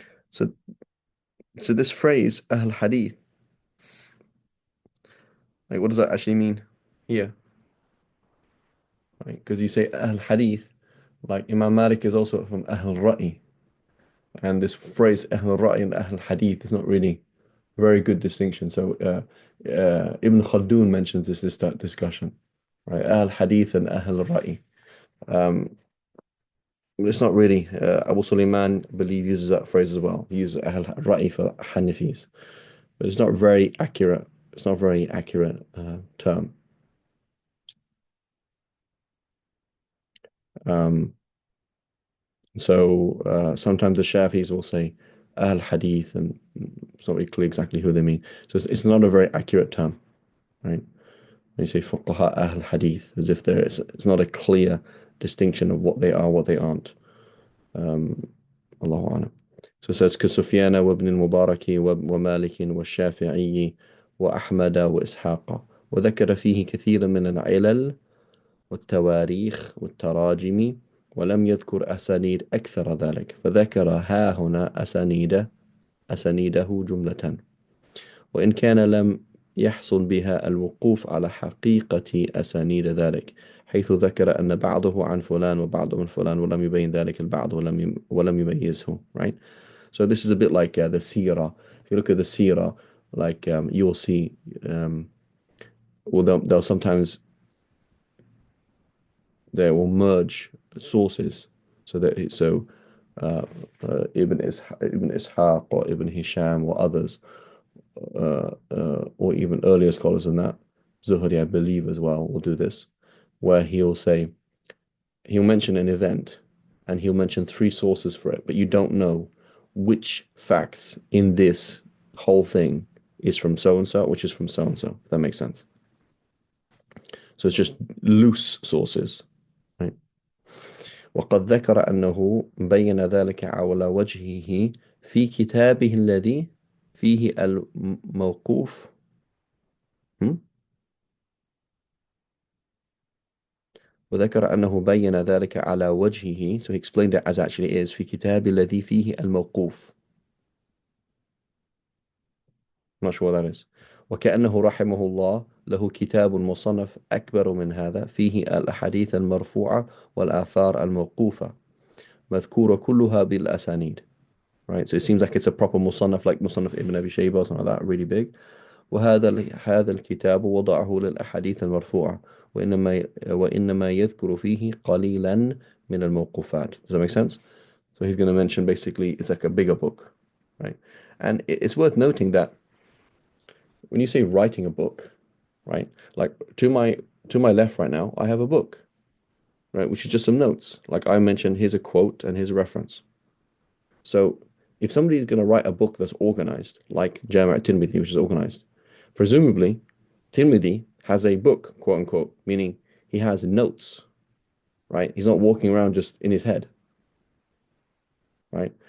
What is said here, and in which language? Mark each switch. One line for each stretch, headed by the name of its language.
English: So, so this phrase أهل الحديث, like what does that actually mean here? Right? Because you say أهل الحديث, like Imam Malik is also from أهل الرأي. And this phrase أهل الرأي and أهل الحديث is not really a very good distinction. So Ibn Khaldun mentions this discussion, right?
Arabic: أهل الحديث and أهل الرأي.
English: It's not really. Abu Sulaiman, I believe, uses that phrase as well. He uses أهل الرأي for Hanifis, but it's not very accurate. It's not a very accurate term. So sometimes the Shafis will say Ahl Hadith, and it's not really clear exactly who they mean. So it's not a very accurate term, right? When you say Fuqaha Ahl Hadith, as if it's not a clear distinction of what they are, what they aren't. Allahu A'lam.
Arabic: So it says كسفيان وابن المبارك ومالك والشافعي وأحمد وإسحاق، وذكر فيه كثيرا من العلل والتواريخ والتراجم، ولم يذكر أسانيد أكثر ذلك، فذكر ها هنا أسانيده جملة، وإن كان لم يحصل بها الوقوف على حقيقة أسانيد ذلك، حيث ذكر أن بعضه عن فلان وبعضه من فلان ولم يبين ذلك البعض ولم يميزه, right?
English: So this is a bit like the seerah. If you look at the seerah, like you will see, well, they'll sometimes they will merge sources, so Ibn Ishaq or Ibn Hisham or others, or even earlier scholars than that, Zuhri, I believe, as well, will do this, where he'll mention an event and he'll mention three sources for it, but you don't know which facts in this whole thing is from so and so, which is from so and so, if that makes sense. So it's just loose sources, right?
Arabic: وقد ذكر أنه بين ذلك على وجهه في كتابه الذي فيه الموقوف. وذكر أنه بين ذلك على وجهه,
English: so he explained it as actually is,
Arabic: في كتاب الذي فيه الموقوف.
English: I'm not sure what that is.
Arabic: وكأنه رحمه الله له كتاب مصنف أكبر من هذا فيه الأحاديث المرفوعة والآثار الموقوفة مذكورة كلها بالأسانيد, right?
English: So it seems like it's a proper مصنف, like مصنف Ibn Abi Shayba or something like that, really big.
Arabic: هذا الكتاب وضعه للأحاديث المرفوعة وإنما يذكر فيه قليلا من الموقوفات.
English: Does that make sense? So he's going to mention basically it's like a bigger book, right? And it's worth noting that when you say writing a book, right? Like to my left right now, I have a book, right? Which is just some notes. Like I mentioned, here's a quote and here's a reference. So if somebody is going to write a book that's organized, like Jami' al-Tirmidhi, which is organized, presumably Tirmidhi has a book, quote unquote, meaning he has notes, right? He's not walking around just in his head, right?